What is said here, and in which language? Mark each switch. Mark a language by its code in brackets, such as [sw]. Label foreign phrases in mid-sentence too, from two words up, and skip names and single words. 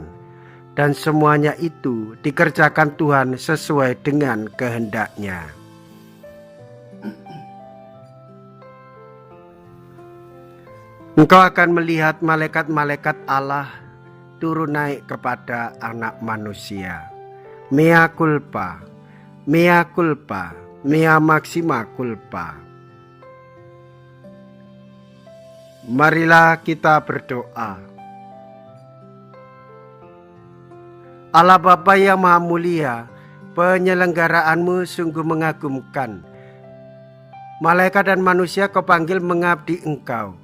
[id] Dan semuanya itu dikerjakan Tuhan sesuai dengan kehendaknya. Engkau akan melihat malaikat-malaikat Allah turun naik kepada anak manusia. [la] Mea culpa, mea culpa, mea maxima culpa. [id] Marilah kita berdoa. Allah Bapa yang Maha Mulia, penyelenggaraanmu sungguh mengagumkan. Malaikat dan manusia Kau panggil mengabdi Engkau.